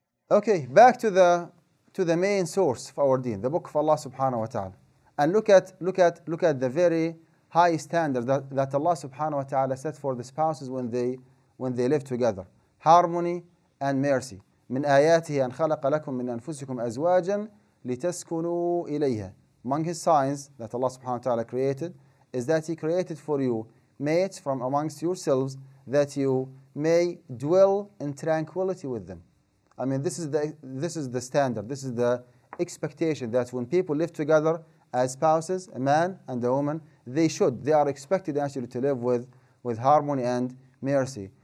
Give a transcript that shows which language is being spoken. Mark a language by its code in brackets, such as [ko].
[en] Okay, back to the main source of our deen, the book of Allah subhanahu wa ta'ala. And look at the very high standard that Allah subhanahu wa ta'ala set for the spouses when they live together. Harmony and mercy. [ar] من آياته أن خلق لكم من أنفسكم أزواجا لتسكنوا إليها. [en] Among his signs that Allah subhanahu wa ta'ala created is that he created for you mates from amongst yourselves that you may dwell in tranquility with them. I mean, this is the standard, this is the expectation that when people live together as spouses, a man and a woman, they are expected actually to live with harmony and mercy.